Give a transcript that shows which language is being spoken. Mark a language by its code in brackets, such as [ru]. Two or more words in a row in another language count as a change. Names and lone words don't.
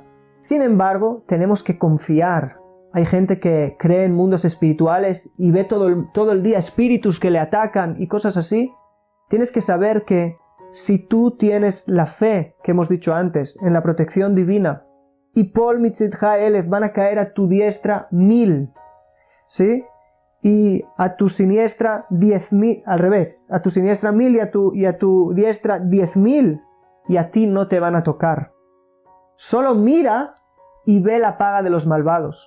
[es] Sin embargo, tenemos que confiar. Hay gente que cree en mundos espirituales y ve todo el día espíritus que le atacan y cosas así. Tienes que saber que si tú tienes la fe que hemos dicho antes en la protección divina, y [he] יפול מצדך אלף, [es] van a caer a tu diestra 1000, ¿sí? Y a tu siniestra 10.000, al revés, a tu siniestra 1000 y a tu diestra 10.000, y a ti no te van a tocar. Solo mira y ve la paga de los malvados.